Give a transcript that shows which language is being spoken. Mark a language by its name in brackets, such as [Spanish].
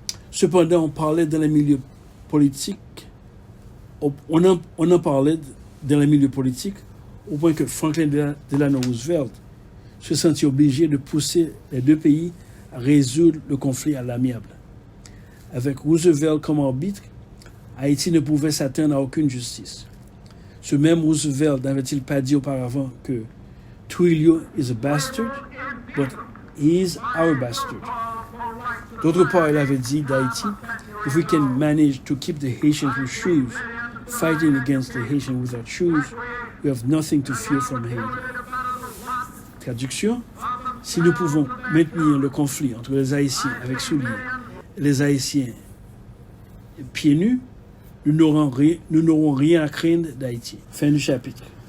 [French] Cependant, on parlait dans les milieux politiques, on en parlait dans les milieux politiques au point que Franklin Delano Roosevelt se sentit obligé de pousser les deux pays à résoudre le conflit à l'amiable. Avec Roosevelt comme arbitre, Haïti ne pouvait s'attendre à aucune justice. Ce même Roosevelt n'avait-il pas dit auparavant que Trujillo [English] is a bastard, but he is our bastard. [French] D'autre part, il avait dit d'Haïti, [English] if we can manage to keep the Haitians with shoes, fighting against the Haitians without shoes, we have nothing to fear from Haiti. [French] Traduction, si nous pouvons maintenir le conflit entre les Haïtiens avec souliers et les Haïtiens pieds nus, nous n'aurons rien à craindre d'Haïti. Fin du chapitre.